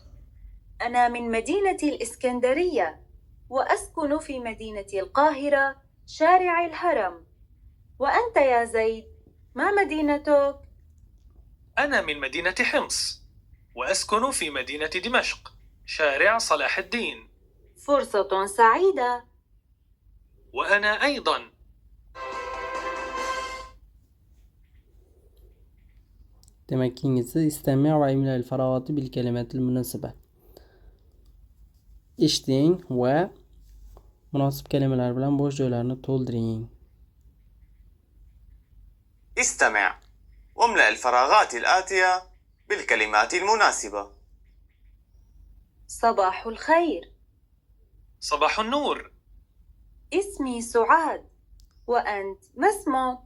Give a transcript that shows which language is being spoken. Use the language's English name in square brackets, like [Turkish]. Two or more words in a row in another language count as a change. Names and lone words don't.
[Arabic] أنا من مدينة الإسكندرية وأسكن في مدينة القاهرة شارع الهرم. وأنت يا زيد ما مدينتك؟ أنا من مدينة حمص وأسكن في مدينة دمشق شارع صلاح الدين. فرصة سعيدة. وأنا أيضا. [Uzbek] Demak, keyingisi [Arabic] استمع واملأ الفراغات بالكلمات المناسبة. [Uzbek] Eshiting va munosib kalimalar bilan bo'sh joylarni to'ldiring. [Arabic] استمع واملأ الفراغات الآتية بالكلمات المناسبة. صباح الخير. صباح النور. اسمي سعاد. وأنت ما اسمك؟